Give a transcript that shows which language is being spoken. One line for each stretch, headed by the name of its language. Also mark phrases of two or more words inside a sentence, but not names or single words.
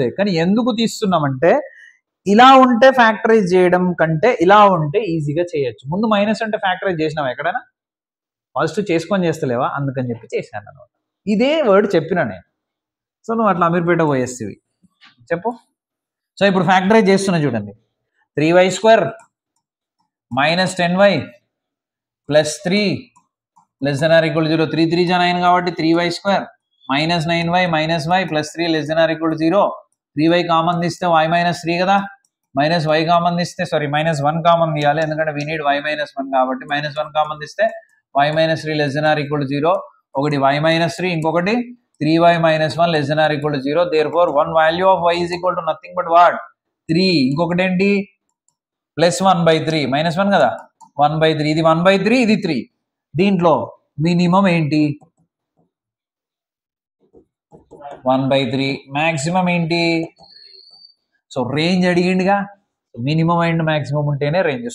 Telugu: కానీ ఎందుకు తీస్తున్నామంటే ఇలా ఉంటే ఫ్యాక్టరైజ్ చేయడం కంటే ఇలా ఉంటే ఈజీగా చేయొచ్చు. ముందు మైనస్ అంటే ఫ్యాక్టరైజ్ చేసినావా ఎక్కడైనా? ఫస్ట్ చేసుకొని చేస్తలేవా? అందుకని చెప్పి చేశాను అనమాట. ఇదే వర్డ్ చెప్పినా నేను. సో నువ్వు అట్లా అమీర్పేట పోయేస్తేవి చెప్పు. సో ఇప్పుడు ఫ్యాక్టరైజ్ చేస్తున్నా చూడండి. 3y² - 10y + 3 < <, 0. 3 3 9 కాబట్టి 3y² - 9y - y + 3 < <, 0. 3y కామన్ తీస్తే y - 3 కదా, -y కామన్ తీస్తే సారీ -1 కామన్ తీయాలి, ఎందుకంటే
English: we need
Telugu: y - 1 కాబట్టి. -1 కామన్ తీస్తే y - 3 < <, 0. ఒకటి y - 3, ఇంకొకటి 3y - 1 < <, 0.
English: therefore one value of y is equal to nothing but what? 3.
Telugu: ఇంకొకటి ఏంటి? +1/3 -1 కదా, 1/3. ఇది 1/3, ఇది 3. దీంట్లో మినిమం ఏంటి? 1/3. మ్యాక్సిమం ఏంటి? సో రేంజ్ అడిగిండిగా,
English: minimum and maximum
Telugu: ఉంటేనే రేంజ్.